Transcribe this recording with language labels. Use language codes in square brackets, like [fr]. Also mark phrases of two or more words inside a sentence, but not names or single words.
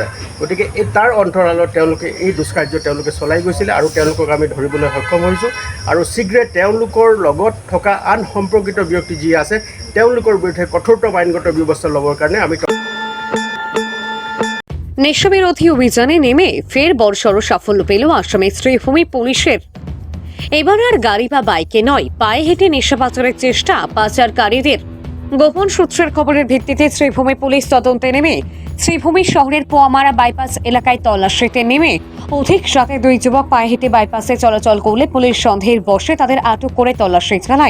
[as] গতিকে তাৰ অন্তৰালত তেওঁলোকে এই দুষ্কাৰ্য তেওঁলোকে চলাই গৈছিলে আৰু তেওঁলোকক আমি ধৰিবলৈ সক্ষম হৈছোঁ। আৰু শীঘ্ৰে তেওঁলোকৰ লগত থকা আন সম্পৰ্কিত ব্যক্তি যি আছে তেওঁলোকৰ বিৰুদ্ধে কঠোৰতম আইনগত ব্যৱস্থা ল'বৰ কাৰণে আমি [bn] নেশাবিরোধী অভিযানে নেমে ফের বড়সড় সাফল্য পেল আসামের শ্রীভূমি পুলিশের। এবার আর গাড়ি বা বাইকে নয়, পায়ে হেঁটে নেশা পাচারের চেষ্টা পাচারকারীদের। গোপন সূত্রের খবরের ভিত্তিতে শ্রীভূমি পুলিশ তদন্তে নেমে শ্রীভূমি শহরের পোয়ামারা বাইপাস এলাকায় তল্লাশিতে নেমে অধিক রাতে দুই যুবক পায়ে হেঁটে বাইপাসে চলাচল করলে পুলিশ সন্দেহের বশে তাদের আটক করে তল্লাশি চালায়।